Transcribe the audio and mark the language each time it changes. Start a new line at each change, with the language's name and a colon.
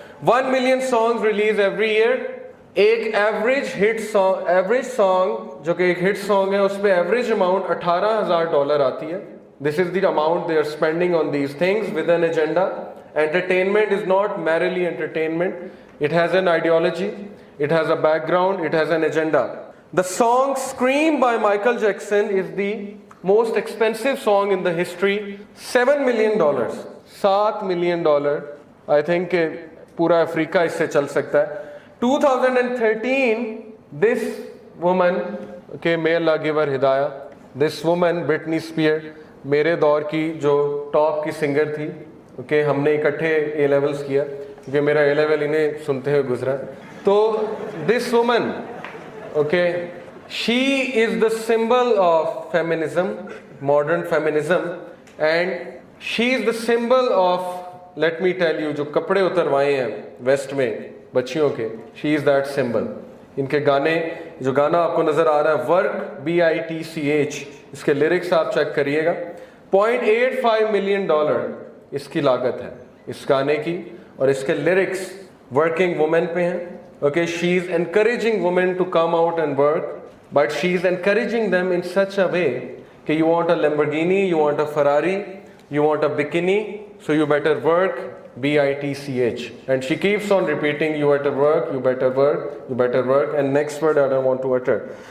English: 1 million songs release every year.
Hindi: एक average song जो कि एक हिट सॉन्ग है उस पर एवरेज अमाउंट $18,000 आती है।
English: This is the amount they are spending on these things with an agenda. Entertainment is not merely entertainment, it has an ideology, it has a background, it has an agenda. The song Scream by Michael Jackson is the most expensive song in the history. $7 million, $7 million.
Hindi: I think पूरा Africa इससे चल सकता है।
English: 2013, this woman, okay, may Allah give her hidayah, this woman Britney Spears,
Hindi: मेरे दौर की जो top की सिंगर थी, okay, हमने इकट्ठे A levels किया क्योंकि मेरा A level इन्हें सुनते हुए गुजरा।
English: तो this woman, okay, she is the symbol of feminism, modern feminism, and she is the symbol of, let me tell you,
Hindi: जो कपड़े उतरवाए हैं वेस्ट में बच्चियों के,
English: she is that symbol.
Hindi: इनके गाने, जो गाना आपको नजर आ रहा है वर्क BITCH, इसके लिरिक्स आप चेक करिएगा। $0.85 मिलियन इसकी लागत है इस गाने की, और इसके लिरिक्स वर्किंग वुमेन पे हैं।
English: Okay, she is encouraging women to come out and work, but she is encouraging them in such a way that you want a Lamborghini, you want a Ferrari, you want a bikini, so you better work, BITCH. And she keeps on repeating, you better work, you better work, you better work, and next word I don't want to utter.